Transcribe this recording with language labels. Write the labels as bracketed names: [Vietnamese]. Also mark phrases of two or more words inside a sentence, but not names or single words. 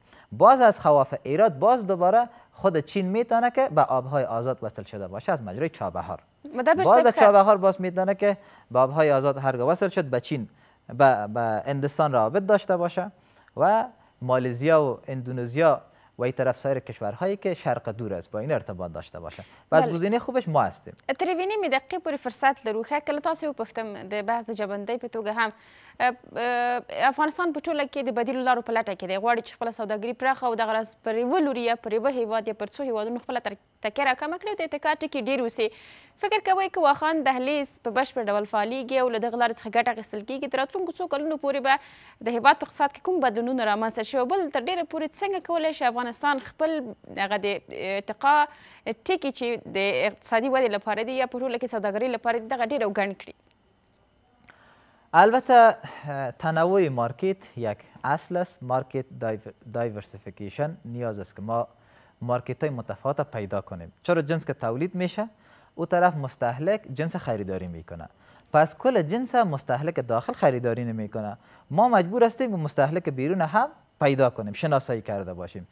[Persian] باز از خواف ایراد باز دوباره خود چین میتونه که به آبهای آزاد وصل شده باشه از مجرای چابهار. باز از چابهار باز میتونه که به آبهای آزاد هرگاه وصل شد به چین به هندستان روابط داشته باشه و مالزیا و اندونزیا و این طرف سایر کشورهایی که شرق دور است با این ارتباط داشته باشه. بس گزینه خوبش ما هستیم. [Pashto] تر یوې نیمې دقیقې پورې فرصت لرو. ښه کله تاسې وپوښتم د بحث د جبندۍ په توګه هم افغانستان په ټوله کې د بدیلو لارو په لټه کې دی غواړي چې خپله سوداګري پراخه او دغه راز پر یوه لوري یا پر یوه هیواد یا پر څو هیوادونو خپله تکیه راکمه کړي د اتکا ټکي ډېر اوسي. فکر کوئ که واخان دهلیز په بشپړ ډول فعالېږي او له دغه لارې څخه ګټه اخیستل کېږي د راتلونکو څو کلونو پورې به د هیواد په اقتصاد کې کوم بدلونونه رامنځته شي او بل تر ډېره پورې څنګه کولی شي افغانستان خپل هغه د ارتقا ټکي چې د اقتصادي ودې لپاره دي یا په ټوله کې سوداګرۍ لپاره دي دغه ډېر اوګڼ کړي؟ [Persian] البته تنوع مارکت یک اصل است. [English] market diversification [Persian] نیاز است که ما مارکت های متفاوت پیدا کنیم. چرا جنس که تولید میشه او طرف مستهلک جنس خریداری میکنه پس کل جنس مستهلک داخل خریداری نمیکنه ما مجبور هستیم که مستهلک بیرون هم پیدا کنیم شناسایی کرده باشیم.